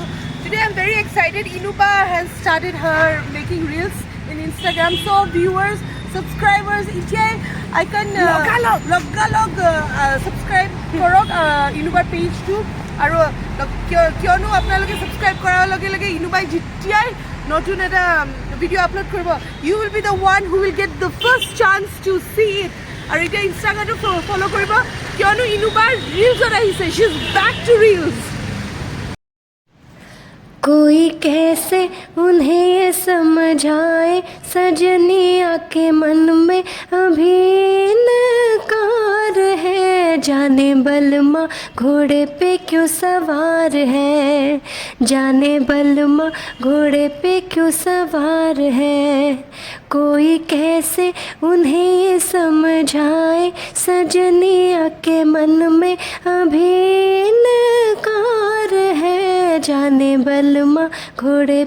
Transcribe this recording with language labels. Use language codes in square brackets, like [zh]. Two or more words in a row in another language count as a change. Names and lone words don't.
[en] today I'm very excited Inuba has started her making reels in Instagram so viewers subscribers [as] এতিয়াই [en] I can [as] লগালগ subscribe কৰক Inuba page টো আৰু কিয়নো আপোনালোকে subscribe কৰাৰ লগে লগে Inuba যেতিয়াই নতুন এটা ভিডিও আপলোড কৰিব [en] you will be the one who will get the first chance to see it [as] আৰু এটা ইনষ্টাগ্ৰামটো ফলো কৰিব কিয়নো Inuba ৰিলছত আহিছে [en] she is back to reels [hi] कोई कैसे उन्हें ये समझाए सजनिया के मन में अभी इनकार है जाने बलमा घोड़े पे क्यों सवार है जाने बलमा घोड़े पे क्यों सवार है कोई कैसे उन्हें ये समझाए सजनिया के मन में अभी इनकार है जाने बलमा घोड़े